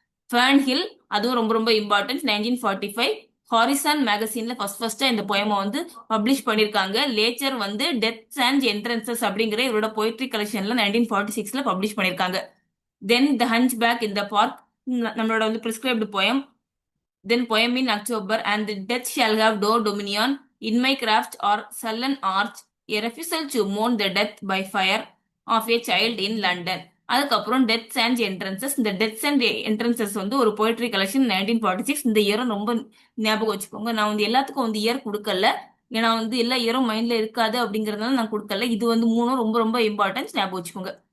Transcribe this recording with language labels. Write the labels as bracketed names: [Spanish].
[Tamil] Fan hill, அதுவும் ரொம்ப ரொம்ப இம்பார்ட்டன்ட், 1945. ஹாரிசன் மேகசின்ல ஃபர்ஸ்டா இந்த போயமை வந்து பப்ளிஷ் பண்ணிருக்காங்க. லேச்சர் வந்து டெத்ஸ் அண்ட் என்ட்ரன்சஸ் அப்படிங்கிற இவரோட போயட்ரி கலெக்ஷன்ல 1946ல பப்ளிஷ் பண்ணிருக்காங்க. தென் த hunch back in the park, நம்மளோட வந்து prescribed poem. [English] Then poem in October and death shall have no dominion in my craft or sullen arch, a refusal to mourn the death by fire of a child in London. [Tamil] அதுக்கப்புறம் deaths and entrances. இந்த deaths and entrances வந்து ஒரு poetry collection 1946. இந்த இயரும் ரொம்ப ஞாபகம் வச்சுக்கோங்க. நான் வந்து எல்லாத்துக்கும் வந்து இயர் கொடுக்கல. ஏன்னா வந்து எல்லா இயரும் மைண்ட்ல இருக்காது அப்படிங்கறதுனால நான் கொடுக்கல. இது வந்து மூணும் ரொம்ப ரொம்ப இம்பார்ட்டன்ஸ், ஞாபகம் வச்சுக்கோங்க.